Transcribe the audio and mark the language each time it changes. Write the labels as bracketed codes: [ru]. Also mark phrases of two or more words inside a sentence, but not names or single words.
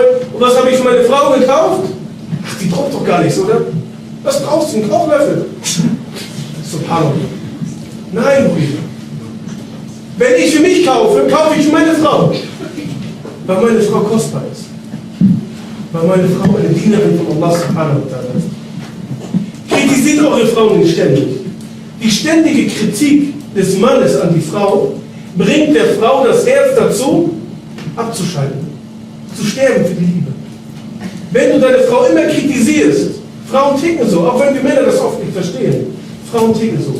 [de] Und was habe ich für meine Frau gekauft? Ach, die braucht doch gar nichts, oder? Was brauchst du? Einen Kochlöffel? Subhanallah. Nein, Brüder. Wenn ich für mich kaufe, kaufe ich für meine Frau. Weil meine Frau kostbar ist. Weil meine Frau eine Dienerin von Allah [ar] سبحانه وتعالى [de] ist. Kritisiert eure Frauen nicht ständig. Die ständige Kritik des Mannes an die Frau bringt der Frau das Herz dazu, abzuschalten, zu sterben für die Liebe. Wenn du deine Frau immer kritisierst, Frauen ticken so, auch wenn wir Männer das oft nicht verstehen, Frauen ticken so.